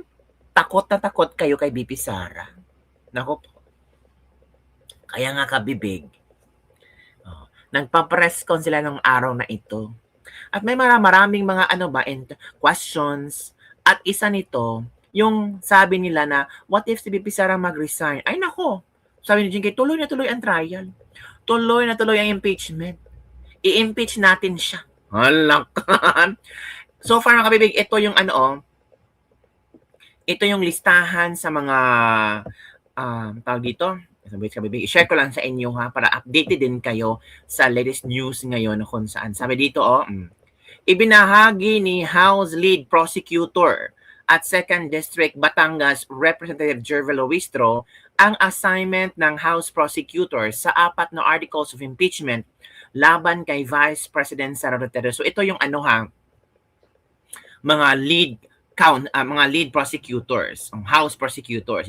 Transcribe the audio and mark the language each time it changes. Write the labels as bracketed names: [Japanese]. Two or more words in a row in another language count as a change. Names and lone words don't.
[Filipino] Takot na takot kayo kay VP Sara. Nako po. Kaya nga kabibig. Nagpa-press con sila ng araw na ito. At may maraming mga questions. At isa nito, yung sabi nila na, [English] what if [Filipino] si VP Sara mag-resign? Ay nako, sabi ni Jinky, tuloy na tuloy ang trial. Tuloy na tuloy ang impeachment. I-impeach natin siya. Halakan. So far mga kabibig, ito yung ito yung listahan sa mga tawag dito. I-share ko lang sa inyo ha para updated din kayo sa [English] latest news [Filipino] ngayon kung saan. Sabi dito ibinahagi ni House Lead Prosecutor at 2nd District Batangas Representative Jervel Luistro ang assignment ng House Prosecutor sa 4 na [English] articles of impeachment [Filipino] laban kay Vice President Sara Duterte. So ito yung mga [English] lead prosecutors, House prosecutors.